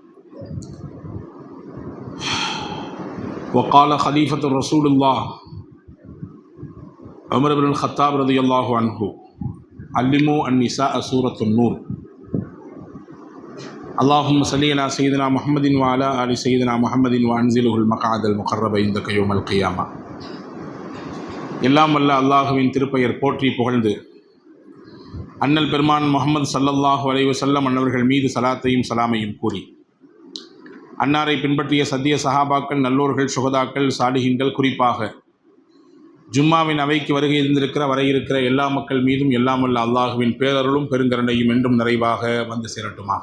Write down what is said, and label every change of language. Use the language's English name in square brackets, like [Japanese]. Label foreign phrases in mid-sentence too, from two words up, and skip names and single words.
[Arabic] وقال خليفة رسول الله عمر بن الخطاب رضي الله عنه: علموا النساء سورة النور. اللهم صل على سيدنا محمد وعلى آل سيدنا محمد وأنزله المقعد المقرب عندك يوم القيامة. [Tamil] எல்லாம் வல்ல அல்லாஹுவின் திருப்பெயர் போற்றி புகழ்ந்து அண்ணல் பெருமான் முஹம்மது [Arabic] صلى الله عليه وسلم [Tamil] அன்னவர்கள் மீது சலாத்தையும் சலாமையும் கூறி, அன்னாரை பின்பற்றிய சத்திய சஹாபாக்கள், நல்லோர்கள், சுகதாக்கள், சாலிஹீன்கள், குறிப்பாக ஜும்மாவின் அவைக்கு வருகை இருந்திருக்கிற வரை இருக்கிற எல்லா மக்கள் மீதும் எல்லாம் வல்ல அல்லாஹுவின் பேரருளும் பெருங்கருணையும் என்றும் நிறைவாக வந்து சேரட்டுமாக.